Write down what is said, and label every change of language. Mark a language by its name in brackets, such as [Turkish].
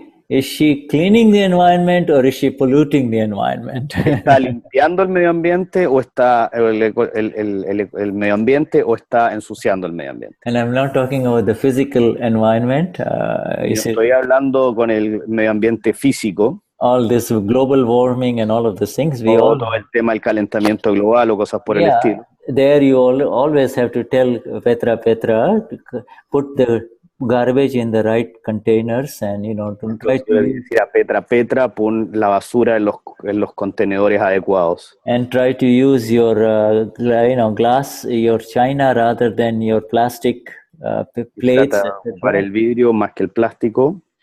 [English] Is she cleaning the environment or is she polluting the environment? [Spanish] ¿Está limpiando el medio ambiente o está el medio ambiente o está ensuciando el medio ambiente? [English] And I'm not talking about the physical environment. [Spanish] Estoy hablando con el medio ambiente físico. [English] All this global warming and all of these things. [Spanish] Todo el tema del calentamiento global o cosas por el estilo. [English] There you always have to tell Petra, put the garbage in the right containers and don't try to [Spanish] decir a Petra, pon la basura en los contenedores adecuados. [English] And try to use your glass, your china rather than your plastic plates. [Spanish] Para el vidrio más que el plástico.